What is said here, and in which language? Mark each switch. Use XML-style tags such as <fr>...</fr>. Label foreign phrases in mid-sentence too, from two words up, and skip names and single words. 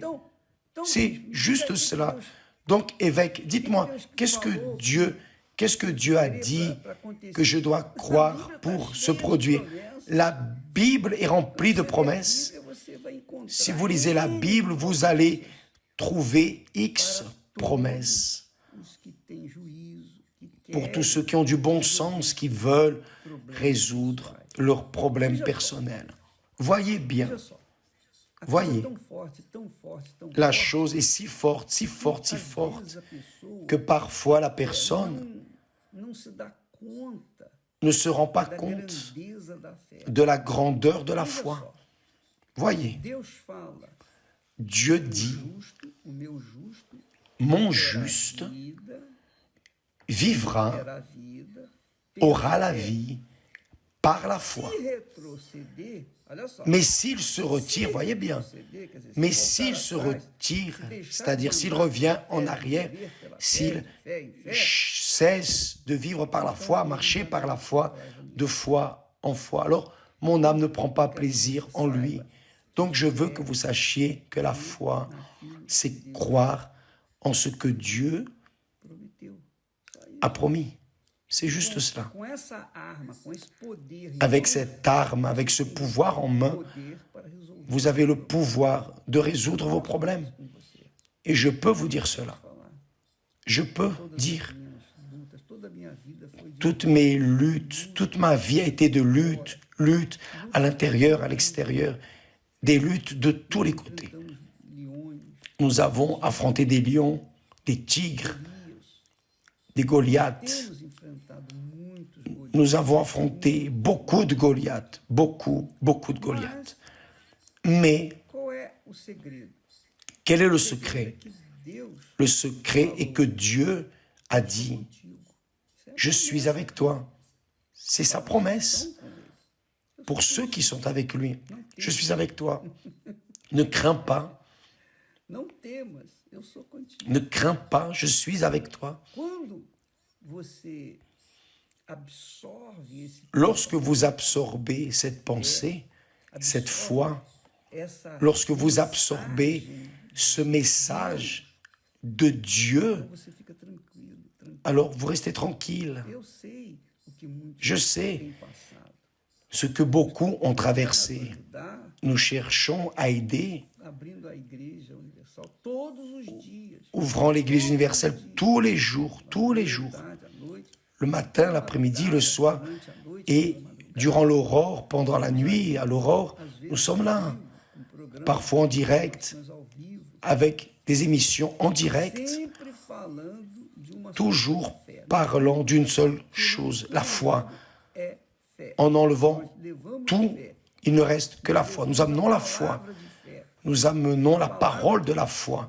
<fr>C'est juste cela. Donc, évêque, dites-moi, qu'est-ce que Dieu a dit que je dois croire pour se produire? La Bible est remplie de promesses.</fr> <pt>você vai encontrar</pt> <fr>Si vous lisez la Bible, vous allez trouver X promesses</fr> <pt>os que têm juízo, que</pt> <fr>pour</fr> <pt>querem</pt> <fr>tous ceux qui ont du bon sens, qui veulent résoudre leurs problèmes personnels. Voyez bien,</fr> <pt>Veja só, a</pt> <fr>Voyez.</fr> <pt>coisa é tão forte,</pt> <fr>la chose est si forte, si forte, si</fr> <pt>às vezes</pt> <fr>forte,</fr> <pt>a pessoa</pt> <fr>que parfois la personne</fr> <pt>não se dá conta</pt> <fr>ne se rend pas</fr> <pt>da</pt> <fr>compte</fr> <pt>grandeza da fé.</pt> <fr>de la grandeur de la</fr> <pt>Veja</pt> <fr>foi.</fr> <pt>só,</pt> <fr>Voyez,</fr> <pt>Deus fala,</pt> <fr>Dieu dit,</fr> <pt>o meu justo</pt> <fr>mon juste</fr> <pt>vida,</pt> <fr>vivra,</fr> <pt>terá vida,</pt> <fr>aura la vie par la foi.</fr> <pt>se retroceder, olha só,</pt> <fr>Mais s'il se retire, voyez bien,</fr> <pt>retroceder, quer dizer, se</pt> <fr>mais</fr> <pt>voltar</pt> <fr>s'il se</fr> <pt>atrás,</pt> <fr>retire,</fr> <pt>se deixar</pt> <fr>c'est-à-dire</fr> <pt>de</pt> <fr>s'il</fr> <pt>andar</pt> <fr>revient</fr> <pt>pela</pt> <fr>en</fr> <pt>fé,</pt> <fr>arrière,</fr> <pt>viver pela</pt> <fr>s'il</fr> <pt>fé, em fé,</pt> <fr>cesse de vivre par la foi, marcher par la foi, de foi en foi, alors mon âme ne prend pas plaisir en lui. Donc je veux que vous sachiez que la foi, c'est croire en ce que Dieu</fr> <pt>prometeu. Só isso.</pt> <fr>a promis. C'est juste cela.</fr> <pt>Com essa arma, com esse poder,</pt> <fr>Avec cette arme, avec ce pouvoir en main,</fr> <pt>poder para resolver</pt> <fr>vous avez le pouvoir de résoudre vos problèmes.</fr> <pt>com você.</pt> <fr>Et je peux vous dire cela.</fr> <pt>Falar</pt> <fr>Je peux</fr> <pt>todas</pt> <fr>dire</fr> <pt>as minhas lutas Toda a minha vida foi de</pt> <fr>Toutes mes luttes, toute ma vie a été de lutte, lutte à l'intérieur, à l'extérieur, des luttes de tous les côtés.</fr> <pt>enfrentamos leões,</pt> <fr>Nous avons affronté des lions, des tigres,</fr> <pt>Golias.</pt> <fr>des Goliaths. Temos enfrentado muitos Golias. Nous avons affronté beaucoup de Goliaths, beaucoup de Goliaths. Mais</fr> <pt>Qual é o segredo?</pt> <fr>quel est le</fr> <pt>O segredo é</pt> <fr>secret?</fr> <pt>que Deus</pt> <fr>Le secret est que Dieu a dit,</fr> <pt>contigo. Isso é</pt> <fr>je suis avec toi. C'est sa promesse</fr> <pt>com ele.</pt> <fr>pour ceux qui sont avec lui. Je suis avec toi. Ne crains pas,</fr> <pt>Não temas, eu sou contigo.</pt> <fr>ne crains pas, je suis avec toi.</fr> <pt>Quando você absorve esse</pt> <fr>Lorsque vous absorbez cette pensée, cette foi,</fr> <pt>essa</pt> <fr>lorsque vous absorbez ce message de Dieu,</fr> <pt>você fica tranquilo.</pt> <fr>alors vous restez tranquille.</fr> <pt>Eu sei o que muitos</pt> <fr>Je sais</fr> <pt>têm passado.</pt> <fr>ce que beaucoup ont traversé.</fr> <pt>Ajudar,</pt> <fr>Nous cherchons à aider,</fr> <pt>abrindo a igreja universal todos os dias.</pt> <fr>ouvrant l'Église universelle tous les jours,</fr> <pt>Tarde, à noite,</pt> <fr>le matin, l'après-midi, le soir,</fr> <pt>durante a noite,</pt> <fr>et durant l'aurore, pendant la nuit, à l'aurore, nous sommes là,</fr> <pt>com programas</pt> <fr>parfois en direct,</fr> <pt>ao vivo,</pt> <fr>avec des émissions en direct,</fr> <pt>sempre falando de uma</pt> <fr>toujours</fr> <pt>só fé.</pt> <fr>parlant d'une seule chose, la foi.</fr> <pt>É fé.</pt> <fr>En enlevant</fr> <pt>Levamos</pt> <fr>tout,</fr> <pt>fé,</pt> <fr>il ne reste que la foi. Nous amenons la foi,</fr> <pt>palavra de fé.</pt> <fr>nous amenons la parole de la foi,</fr>